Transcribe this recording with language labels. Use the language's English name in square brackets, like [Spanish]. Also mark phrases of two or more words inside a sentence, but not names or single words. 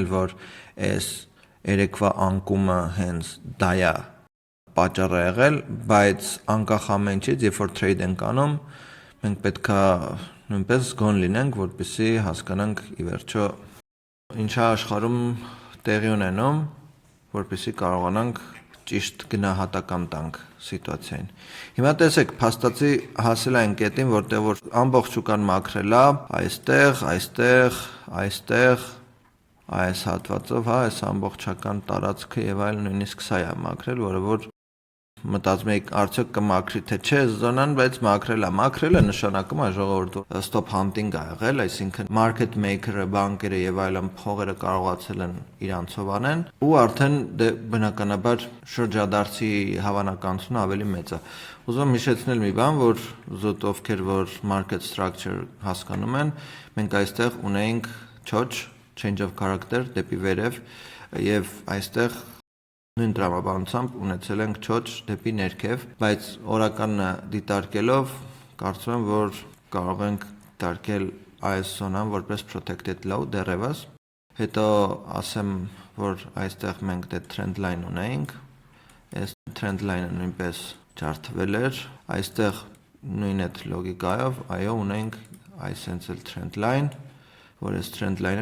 [Armenian] որ այս երեկվա անկումը հենց դա է պատճառը եղել, բայց անկախ ամեն ինչից, երբ որ trade ենք անում, մենք պետքա նույնպես զգոն լինենք, որպեսզի հասկանանք ի վերջո ինչա աշխարհում տեղի ունենում, որպեսզի կարողանանք ճիշտ գնահատական տանք սիտուացիային։ Հիմա տեսեք, փաստացի հասել այն կետին, որտեղ որ ամբողջ շուկան մաքրել է, այստեղ, այս հատվածով, այս ամբողջական տարածքը եւ այլն նույնիսկ սա է մաքրել, որը որ մտածում եք արդյոք կմաքրի թե չէ զոնան, բայց մաքրելը նշանակում է ժողովուրդ [English] stop hunting [Armenian] ա եղել, այսինքն [English] market maker-ը, [Armenian] բանկերը եւ այլն փողերը կարողացել են իրանցով անեն ու արդեն բնականաբար շրջադարձի հավանականությունը ավելի մեծ է։ Ուզում եմ հիշեցնել մի բան, որ զուտ ովքեր որ [English] market structure [Armenian] հասկանում են, մենք այստեղ ունեինք [English] change of character [Armenian] դեպի վերև եւ այստեղ նույն տրամաբանությամբ ունեցել ենք չոչ դեպի ներքև, բայց օրականը դիտարկելով կարծում եմ, որ կարող ենք դիտարկել այս զոնան որպես [English] protected low [Armenian] դեռևս, հետո ասեմ, որ այստեղ մենք դե [English] trend line [Armenian] ունեինք, այս [English] trend line-ը [Armenian] նույնպես ջարդվել էր, այստեղ նույն այդ լոգիկայով, այո, ունենք այսենց էլ [English] trend line, [Armenian] որ այս [English] trend line-ը